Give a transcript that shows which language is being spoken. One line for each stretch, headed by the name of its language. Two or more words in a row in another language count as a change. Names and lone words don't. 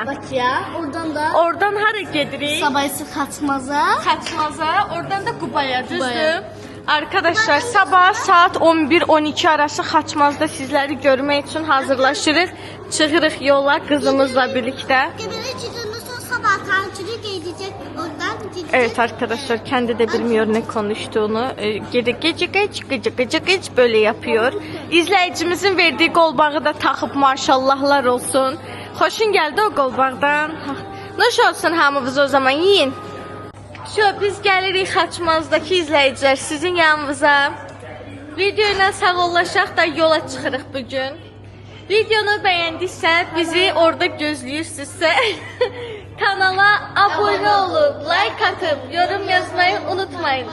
Azerbaijani: Bakıya. Oradan da Oradan hara gedirik? Sabayısı Xaçmaza. Xaçmaza, oradan da Qubaya, düzdür? Arkadaşlar, sabah saat 11-12 arası Xaçmazda sizləri görmək üçün hazırlaşırıq. Çıxırıq yola qızımızla birlikdə.
Turkish: Gebele çıktığında sonra sabah tatilcilik edecek. Oradan gidecek. Evet arkadaşlar, kendi de bilmiyor ne konuştuğunu. Gıcık böyle yapıyor.
Azerbaijani: İzleyicimizin verdiği qolbağı da taxıb, maşallahlar olsun. Xoşun gəldi o qolbaqdan. Nuş olsun hamımız o zaman, yiyin. Biz gəlirik Xaçmazdakı izləyicilər sizin yanınıza. Video ilə sağollaşaq da yola çıxırıq bugün. Videonu bəyəndiksə, bizi orada gözləyirsinizsə, kanala abone olub, like atıb, yorum yazmayı unutmayın.